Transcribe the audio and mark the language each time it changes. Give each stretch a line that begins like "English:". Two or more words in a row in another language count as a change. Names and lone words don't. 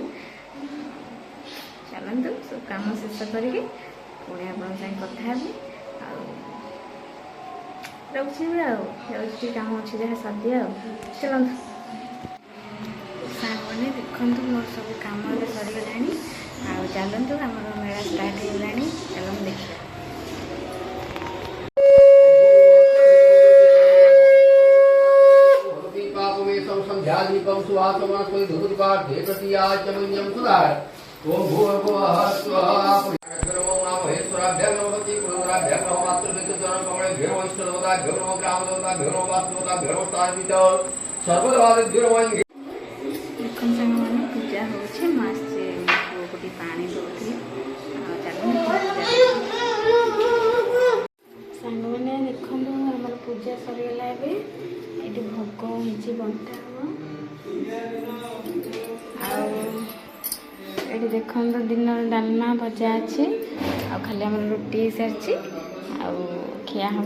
Odia: ଚାଲନ୍ତୁ ସବୁ କାମ ଶେଷ କରିକି ପୁଣି ଆପଣଙ୍କ ସାଙ୍ଗେ କଥା ହେବି। ଆଉ ରହୁଛି ଏବେ, ଆଉ ଯାଉଛି ଟିକେ କାମ ଅଛି ଯାହା ସାରିଦିଅ। ଆଉ ଚାଲନ୍ତୁ ସାଙ୍ଗମାନେ ଦେଖନ୍ତୁ, ମୋର ସବୁ କାମ ଏବେ ସରିଗଲାଣି। ଆଉ ଚାଲନ୍ତୁ, ଆମର ମେଳା ଷ୍ଟାର୍ଟ ହେଇଗଲାଣି, ଚାଲନ୍ତୁ ଦେଖିବା।
Sanskrit: संध्यादीपं सुवासमस्मै धूपदीपार्थे तृतीयाचमन्यं सुधार ओम भूर्भुवः स्वः नमो महेश्वराभ्यं नमोति पुनराभ्यं नमो मातृविद्युतजनं कमलेभ्यो नमो इष्टदेवताभ्यो नमो ग्रामदेवताभ्यो नमो वास्तुदेवताभ्यो नमो स्थानपितो सर्वदेवादिभ्यो नमः।
Odia: ଦେଖନ୍ତୁ ସାଙ୍ଗମାନେ, ପୂଜା ହେଉଛି। ମୁଁ ଆସିଛି ପୁଅକୁ ଟିକେ ପାଣି ଦେଉଥିଲି। ଆଉ ଚାଲନ୍ତୁ ସାଙ୍ଗମାନେ ଦେଖନ୍ତୁ, ଆମର ପୂଜା ସରିଗଲା ଏବେ। ଏଇଠି ଭୋଗ ହେଇଛି, ବଣ୍ଟା ହେବ। ଆଉ ଏଇଠି ଦେଖନ୍ତୁ ଦିନର ଡାଲମା ଭଜା ଅଛି, ଆଉ ଖାଲି ଆମର ରୁଟି ହେଇସାରିଛି, ଆଉ ଖିଆ ହେବ।